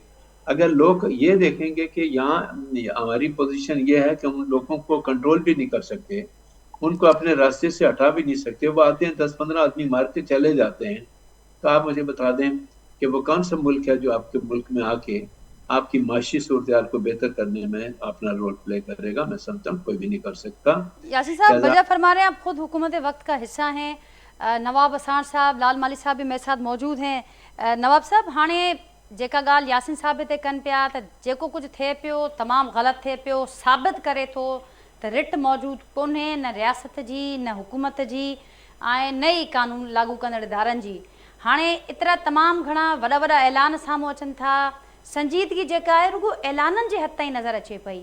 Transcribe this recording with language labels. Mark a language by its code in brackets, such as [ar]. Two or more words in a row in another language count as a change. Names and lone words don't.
[ur] اگر لوگ یہ دیکھیں گے کہ یہاں ہماری پوزیشن یہ ہے کہ ہم ان لوگوں کو کنٹرول بھی نہیں کر سکتے، ان کو اپنے راستے سے ہٹا بھی نہیں سکتے، وہ آتے ہیں 10-15 آدمی مار کے چلے جاتے ہیں، تو آپ مجھے بتا دیں کہ وہ کون سا ملک ہے جو آپ کے ملک میں آ کے آپ کی معاشی صورتحال کو بہتر کرنے میں اپنا [en] role play [ur] کرے گا؟ میں سمجھتا ہوں کوئی بھی نہیں کر سکتا۔ یاسین صاحب وجہ فرما رہے ہیں، آپ خود حکومت وقت کا حصہ ہیں، نواب اسان صاحب، لال مالی صاحب بھی میرے ساتھ موجود ہیں۔ [sd] نواب صاحب ہانے जेका ॻाल्हि यासिन साहिब ते कनि पिया त जेको कुझु थिए पियो तमामु ग़लति थिए पियो, साबित करे थो त रिट मौजूदु कोन्हे न रियासत जी न हुकूमत जी ऐं न ई कानून लागू कंदड़ इदारनि जी। हाणे एतिरा तमामु घणा वॾा वॾा ऐलान साम्हूं अचनि था, संजीदगी जेका आहे रुगो ऐलाननि जे हद ताईं नज़र अचे पई।